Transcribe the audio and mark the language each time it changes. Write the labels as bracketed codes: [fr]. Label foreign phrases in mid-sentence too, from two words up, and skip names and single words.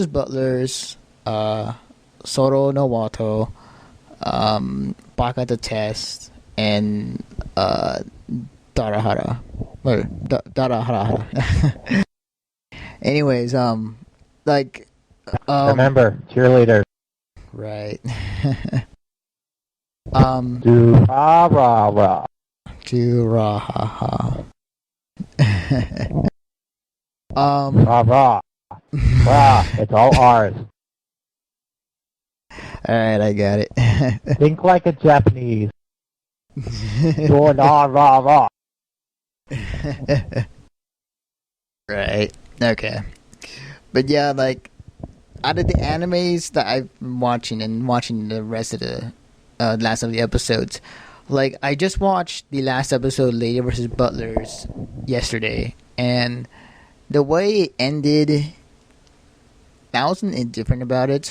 [en] Butlers, Soro no Wato, Baka the Test, and Darahara. Or Darahara. Anyways, remember, cheerleader. Right. Do rah rah rah. Do rah ha ha. Rah rah. Rah. It's all ours. Alright, I got it. Think like a Japanese. Do rah rah rah. Right. Okay. But yeah, like, out of the animes that I've been watching and watching the rest of the last of the episodes, like I just watched the last episode, Lady versus Butlers, yesterday, and the way it ended, I wasn't indifferent about it.